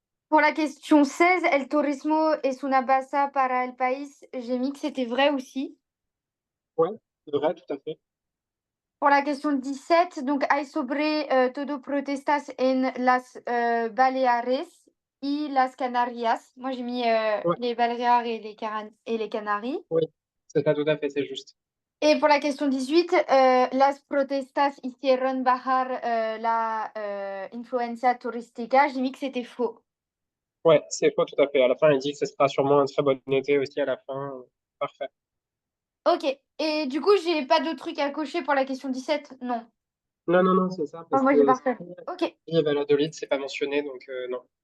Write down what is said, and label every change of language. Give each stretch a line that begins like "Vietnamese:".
French: Pour la question 16,
Spanish: El turismo es una base para el país.
French: J'ai mis que c'était vrai aussi. Ouais, c'est vrai, tout à fait. Pour la question 17, donc
Spanish: hay sobre todo protestas en las Baleares y las Canarias.
French: Moi j'ai mis Ouais, les Baléares et les Canaries. oui, c'est ça, tout à fait, c'est juste. Et pour la question 18,
Spanish: las protestas hicieron bajar la influencia turística.
French: J'ai mis que c'était faux. Ouais, c'est faux, tout à fait. À la fin, il dit que ce sera sûrement un très bon été aussi à la fin. Parfait. Ok. Et du coup, j'ai pas de truc à cocher pour la question 17. Non. Non, non, non, c'est ça, Enfin, parce moi j'ai que parfait. Ok. et Valladolid, c'est pas mentionné, donc non.